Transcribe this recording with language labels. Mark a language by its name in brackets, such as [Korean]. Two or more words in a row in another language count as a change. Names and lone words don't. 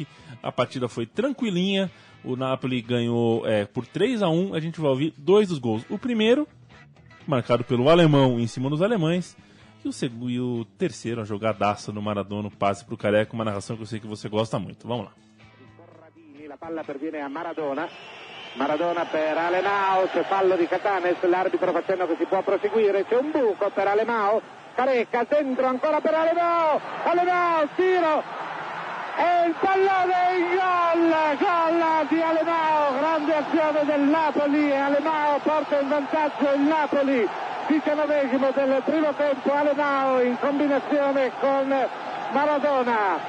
[Portuguese] A partida foi tranquilinha, o Napoli ganhou por 3-1, a gente vai ouvir 2 dos gols. O primeiro, marcado pelo alemão em cima dos alemães, e o terceiro, a jogadaça do Maradona, o passe pro Careca, uma narração que eu sei que você gosta muito. Vamos lá. [Italian] La palla perviene a Maradona per Alemão, c'è fallo di Catanes, l'arbitro facendo che si può proseguire, c'è un buco per Alemão, Careca dentro ancora per Alemão, tiro e il pallone in gol di Alemão, grande azione del Napoli, Alemão porta in vantaggio il Napoli, 19esimo del primo tempo, Alemão in combinazione con Maradona.